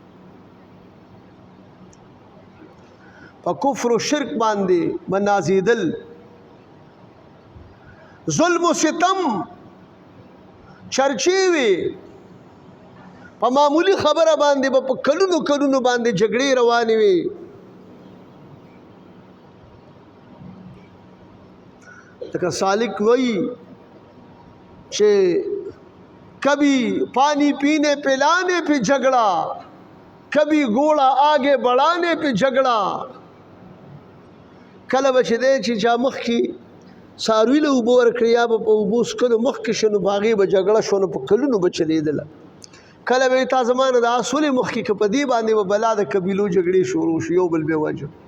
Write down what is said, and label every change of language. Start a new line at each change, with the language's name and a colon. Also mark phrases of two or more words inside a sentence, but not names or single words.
Pashto: په کفر و شرک باندې به نازېدل ظلم و ستم چرچې وي په معمولی خبره باندې به په کلونو کلونو باندې جګړې روانې وي لکه سالک وایي چې
Urdu: کبھی پانی پینے پلانے پہ جھگڑا کبھی گھوڑا آگے بڑھانے پہ جھگڑا کله
Pashto: به چې دی چې چا مخکې څاروي له اوبه ورکړې یا به په اوبو څکلو مخکې شو نو په هغې به جګړه شو نو په کلونو به چلېدله کله به تا زما نه د اصولې مخکې که په دې باندې به بلا د قبیلو جګړې شروع شو یو بل به وجه